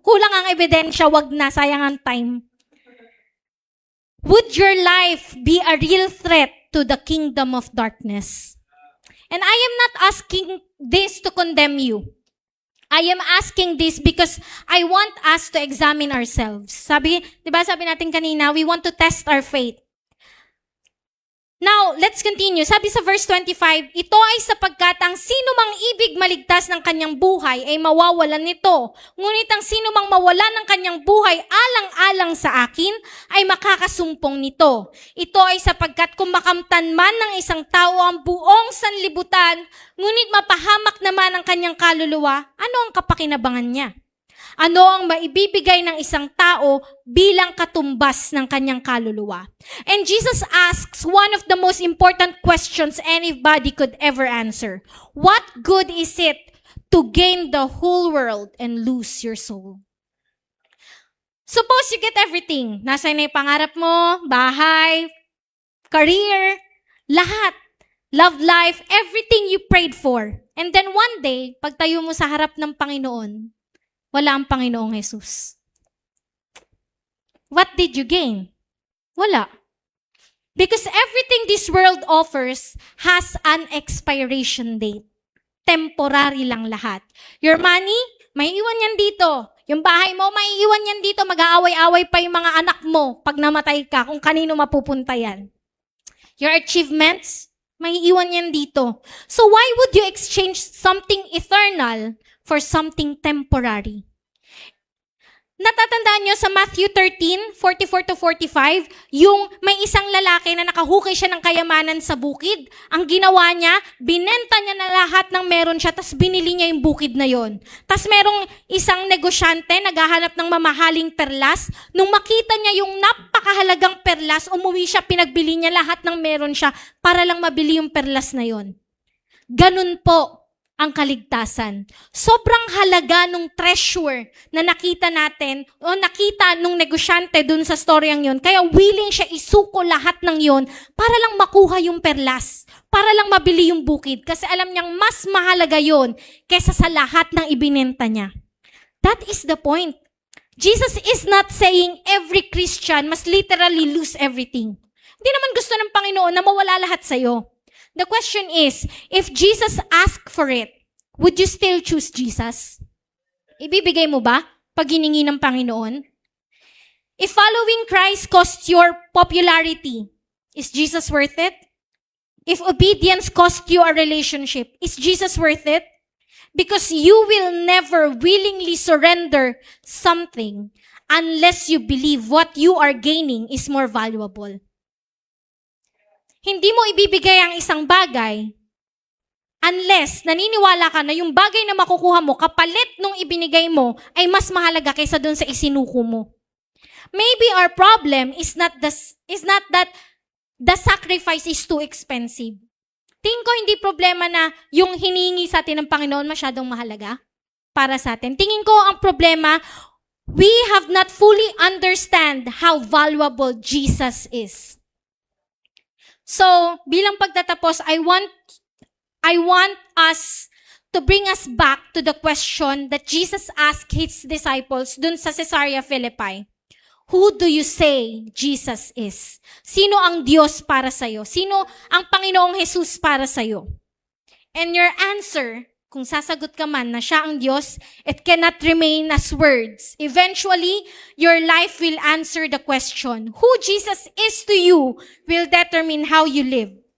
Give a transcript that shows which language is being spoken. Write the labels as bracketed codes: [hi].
[tl] Kulang ang ebidensya, wag na, sayang ang time. [en] Would your life be a real threat to the kingdom of darkness? And I am not asking this to condemn you. I am asking this because I want us to examine ourselves. [tl] Sabi natin kanina, [en] we want to test our faith. Now, let's continue. [tl] Sabi sa verse 25, ito ay sapagkat ang sino mang ibig maligtas ng kanyang buhay ay mawawalan nito. Ngunit ang sino mang mawala ng kanyang buhay alang-alang sa akin ay makakasumpong nito. Ito ay sapagkat kung makamtan man ng isang tao ang buong sanlibutan, ngunit mapahamak naman ang kanyang kaluluwa, ano ang kapakinabangan niya? Ano ang maibibigay ng isang tao bilang katumbas ng kanyang kaluluwa? [en] And Jesus asks one of the most important questions anybody could ever answer. What good is it to gain the whole world and lose your soul? Suppose you get everything. [tl] Nasa na yung pangarap mo, bahay, career, lahat. [en] Love life, everything you prayed for. And then one day, [tl] pagtayo mo sa harap ng Panginoon, wala ang Panginoong Jesus. [en] What did you gain? Wala. Because everything this world offers has an expiration date. [tl] Temporary lang lahat. [en] Your money, [tl] may iwan yan dito. Yung bahay mo, may iwan yan dito. Mag-aaway-away pa yung mga anak mo pag namatay ka, kung kanino mapupunta yan. [en] Your achievements, [tl] may iwan yan dito. [en] So why would you exchange something eternal for something temporary? [tl] Natatandaan nyo sa Matthew 13:44-45, yung may isang lalaki na nakahukay siya ng kayamanan sa bukid. Ang ginawa niya, binenta niya na lahat ng meron siya, tas binili niya yung bukid na yon. Tas merong isang negosyante, naghahanap ng mamahaling perlas. Nung makita niya yung napakahalagang perlas, umuwi siya, pinagbili niya lahat ng meron siya para lang mabili yung perlas na yon. Ganun po ang kaligtasan. Sobrang halaga nung treasure na nakita natin o nakita nung negosyante dun sa storyang yon. Kaya willing siya isuko lahat ng yon para lang makuha yung perlas. Para lang mabili yung bukid. Kasi alam niyang mas mahalaga yon kesa sa lahat ng ibinenta niya. [en] That is the point. Jesus is not saying every Christian must literally lose everything. [tl] Hindi naman gusto ng Panginoon na mawala lahat sa'yo. [en] The question is, if Jesus asked for it, would you still choose Jesus? [tl] Ibibigay mo ba pag hiningi ng Panginoon? [en] If following Christ costs your popularity, is Jesus worth it? If obedience costs you a relationship, is Jesus worth it? Because you will never willingly surrender something unless you believe what you are gaining is more valuable. [tl] Hindi mo ibibigay ang isang bagay unless naniniwala ka na yung bagay na makukuha mo kapalit nung ibinigay mo ay mas mahalaga kaysa dun sa isinuko mo. [en] Maybe our problem is not that the sacrifice is too expensive. [tl] Tingin ko hindi problema na yung hinihingi sa atin ng Panginoon masyadong mahalaga para sa atin. Tingin ko ang problema, [en] we have not fully understand how valuable Jesus is. So, [tl] bilang pagtatapos, [en] I want us to bring us back to the question that Jesus asked his disciples dun sa Caesarea Philippi. Who do you say Jesus is? [tl] Sino ang Diyos para sa'yo? Sino ang Panginoong Jesus para sa'yo? [en] And your answer, [tl] kung sasagot ka man na siya ang Diyos, [en] it cannot remain as words. Eventually, your life will answer the question. Who Jesus is to you will determine how you live.